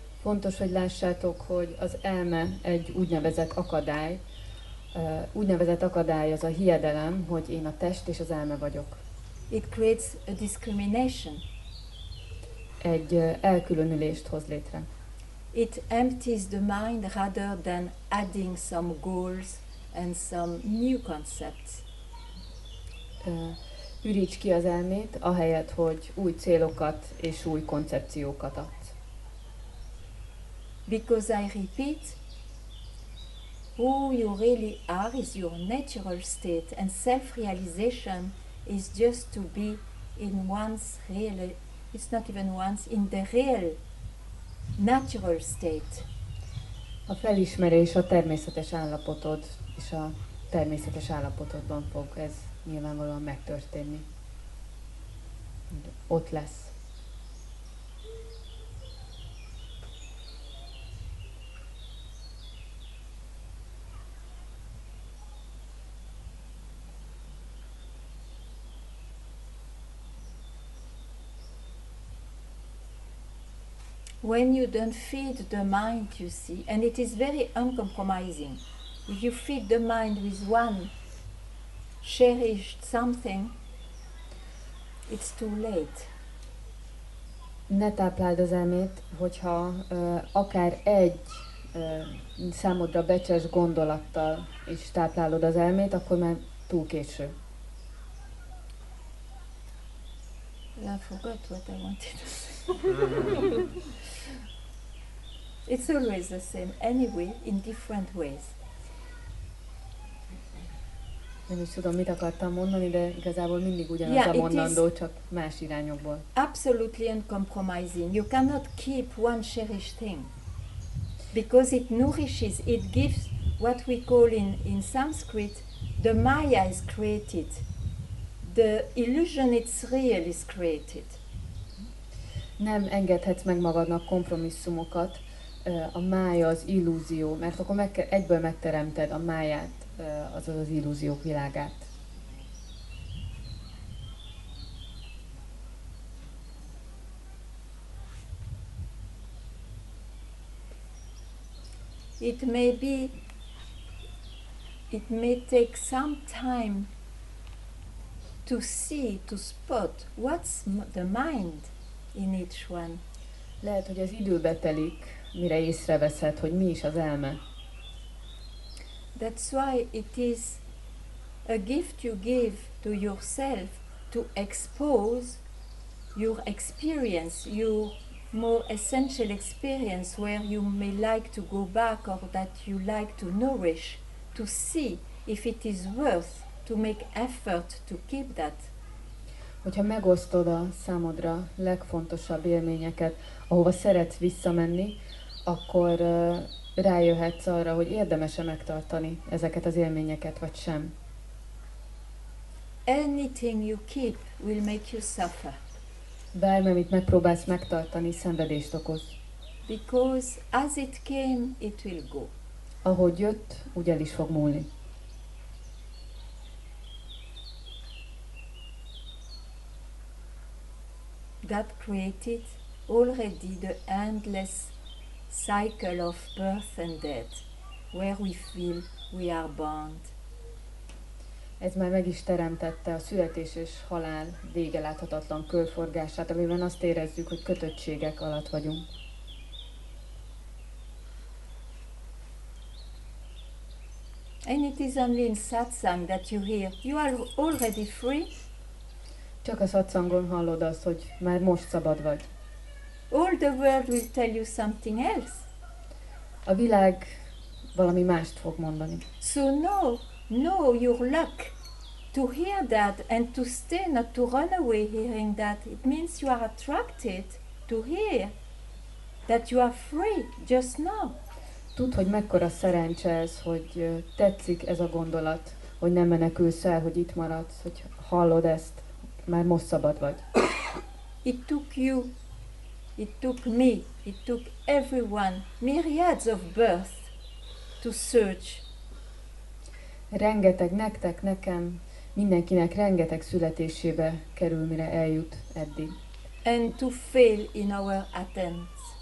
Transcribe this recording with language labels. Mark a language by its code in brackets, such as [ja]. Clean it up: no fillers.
[hu] Fontos, hogy lássátok, hogy az elme egy úgynevezett akadály. Úgynevezett akadály az a hiedelem, hogy én a test és az elme vagyok. [en] It creates a discrimination. [hu] Egy elkülönülést hoz létre. [en] It empties the mind rather than adding some goals and some new concepts. [hu] Üríts ki az elmét, ahelyett, hogy új célokat és új koncepciókat adsz. [en] Because I repeat, who you really are is your natural state, and self-realization is just to be in one's real, it's not even once, in the real natural state. [hu] A felismerés a természetes állapotod, és a természetes állapotodban fog ez nyilvánvalóan megtörténni. Ott lesz. [en] When you don't feed the mind, you see, and it is very uncompromising. If you feed the mind with one cherished something, it's too late. [hu] Ne tápláld az elmét, hogyha akár egy számodra becses gondolattal is táplálod az elmét, akkor már túl késő. [en] I forgot what I wanted to say. It's always the same, anyway, in different ways. [hu] Nem is tudom, mit akartam mondani, de igazából mindig ugyanaz a mondandó, csak más irányokból. [en] Absolutely uncompromising. You cannot keep one cherished thing. Because it nourishes, it gives what we call in Sanskrit, the Maya is created the illusion it's real is created. [hu] Nem engedhetsz meg magadnak kompromisszumokat, a mája az illúzió, mert akkor egyből megteremted a máját, azaz az illúziók világát. [en] It may take some time to see, to spot what's the mind in each one. [hu] Lehet, hogy az időbe telik, mire észreveszed, hogy mi is az elme. [en] That's why it is a gift you give to yourself to expose your experience, your more essential experience where you may like to go back or that you like to nourish, to see if it is worth to make effort to keep that. [hu] Hogyha megosztod a számodra legfontosabb élményeket, ahova szeretsz visszamenni, akkor rájöhetsz arra, hogy érdemes-e megtartani ezeket az élményeket, vagy sem. [en] Anything you keep will make you suffer. [hu] Bármi, amit megpróbálsz megtartani, szenvedést okoz. [en] Because as it came, it will go. [hu] Ahogy jött, úgy el is fog múlni. [en] God created already the endless cycle of birth and death, where we feel we are bound. [hu] Ez már meg is teremtette a születés és halál vége láthatatlan körforgását, amiben azt érezzük, hogy kötöttségek alatt vagyunk. [en] And it is only in satsang that you hear, you are already free. [hu] Csak a satsangon hallod azt, hogy már most szabad vagy. [en] All the world will tell you something else. [hu] A világ valami mást fog mondani. [en] So no, your luck to hear that and to stay, not to run away hearing that. It means you are attracted to hear that you are free just now. [hu] Tudd, hogy mekkora szerencse ez, hogy tetszik ez a gondolat, hogy nem menekülsz el, hogy itt maradsz, hogy hallod ezt, már most szabad vagy. [en] It took you, it took me, it took everyone, myriads of births to search. [hu] Rengeteg, nektek, nekem, mindenkinek rengeteg születésébe kerül, mire eljut eddig. [en] And to fail in our attempts.